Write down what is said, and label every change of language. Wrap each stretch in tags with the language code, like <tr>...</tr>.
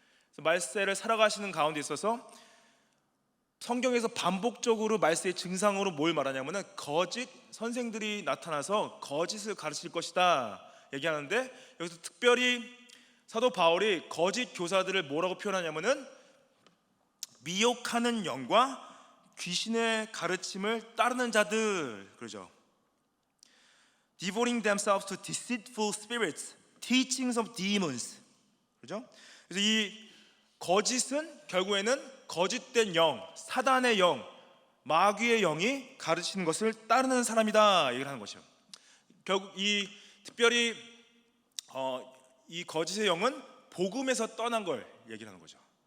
<ko>그래서 말세를 살아가시는 가운데 있어서 성경에서 반복적으로 말세의 증상으로 뭘 말하냐면은 거짓 선생들이 나타나서 거짓을 가르칠 것이다 얘기하는데, 여기서 특별히 사도 바울이 거짓 교사들을 뭐라고 표현하냐면은 미혹하는 영과 귀신의 가르침을 따르는 자들 그러죠.</ko> <en>Devoting themselves to deceitful spirits, teachings of demons.</en> <ko>그렇죠? 그래서 이 거짓은 결국에는 거짓된 영, 사단의 영, 마귀의 영이 가르치는 것을 따르는 사람이다 얘기를 하는 것이죠. 결국 특별히 이 거짓의 영은 복음에서 떠난 걸 얘기를 하는 거죠.</ko>